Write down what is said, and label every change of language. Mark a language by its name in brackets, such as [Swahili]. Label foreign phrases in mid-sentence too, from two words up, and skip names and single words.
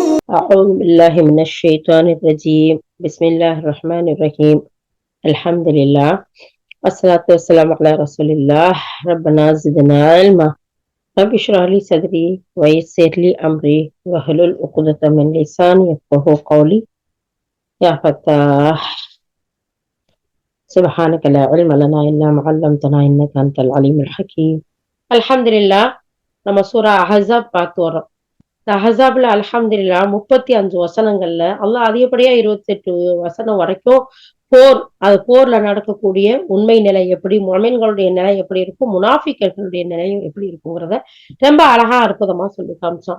[Arabic] أعوذ بالله من الشيطان الرجيم بسم الله الرحمن الرحيم الحمد لله والصلاة والسلام على رسول الله ربنا زدنا علما رب اشرح لي صدري ويسر لي أمري واحلل عقدة من لساني يفقهوا قولي يا فتاح سبحانك لا علم لنا إلا ما علمتنا إنك أنت العليم الحكيم الحمد لله. [Tamil] நம்ம சூரா அஹஸாப் பார்த்து வரோம். இந்த அஹஸாப்ல அல்ஹம்துலில்லாஹ் 35 வசனங்கள்ல அல்லாஹ் அதிகப்படியா 28 வசனம் வரைக்கும் போர்ல நடக்கக்கூடிய உண்மை நிலை எப்படி, முஃமின்களுடைய நிலை எப்படி இருக்கும், முனாஃபிக்குகளுடைய நிலையும் எப்படி இருக்குங்கிறத ரொம்ப அழகா அற்புதமா சொல்லி காமிச்சான்.